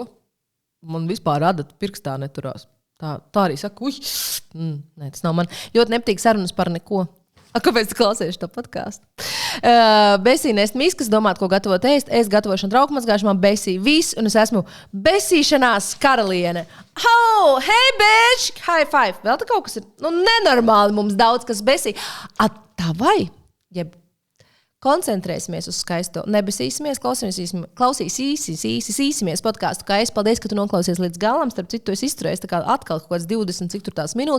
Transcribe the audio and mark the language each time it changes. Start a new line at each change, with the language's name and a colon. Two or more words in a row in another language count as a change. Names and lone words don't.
Latvian: Man vispār adat pirkstā neturās. Tā arī saka, nē, tas nav man. Ļoti nepatīk sarunas par neko. Kāpēc tu klausies to podcastu? Besī nest miskas, domāt, ko gatavot ēst. Es gatavošanu trauku mazgāšanu, man besī viss, un es esmu besīšanās karaliene.
English: Hey, bitch! High five!
Latvian: Vēl tā kaut kas ir? Nenormāli mums daudz kas besī. Tā vai? Jeb koncentrēsimies uz skaisto. Nebesīsimies, klausīsimies podkāstu, kā es. Paldies, ka tu noklausies līdz galam. Starp citu, es izturēju tā kā atkal kaut kāds 20, cik tur tās minūtes.